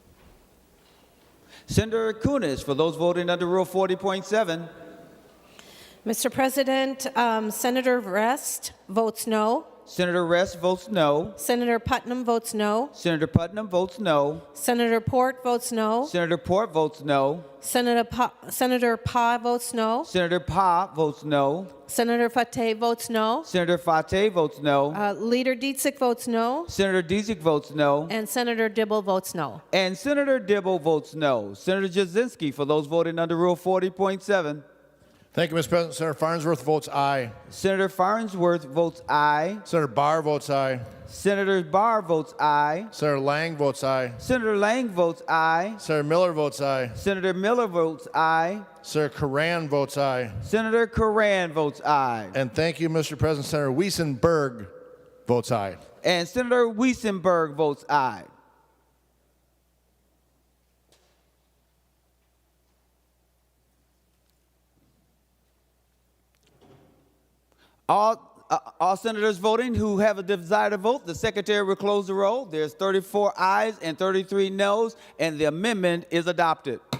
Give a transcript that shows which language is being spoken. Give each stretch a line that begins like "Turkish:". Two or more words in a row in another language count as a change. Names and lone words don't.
English: Senator Kunis, for those voting under Rule 40.7. Mr. President, Senator Rest votes no. Senator Rest votes no. Senator Putnam votes no. Senator Putnam votes no. Senator Port votes no. Senator Port votes no. Senator Pa votes no. Senator Pa votes no. Senator Fateh votes no. Senator Fateh votes no. Leader Dietzick votes no. Senator Dietzick votes no. And Senator Dibble votes no. And Senator Dibble votes no. Senator Jasinski, for those voting under Rule 40.7. Thank you, Mr. President. Senator Farnsworth votes aye. Senator Farnsworth votes aye. Senator Barr votes aye. Senator Barr votes aye. Senator Lang votes aye. Senator Lang votes aye. Senator Miller votes aye. Senator Miller votes aye. Senator Coran votes aye. Senator Coran votes aye. And thank you, Mr. President. Senator Weissenberg votes aye. And Senator Weissenberg votes aye. All senators voting who have a desire to vote, the secretary will close the roll. There's 34 ayes and 33 noes, and the amendment is adopted.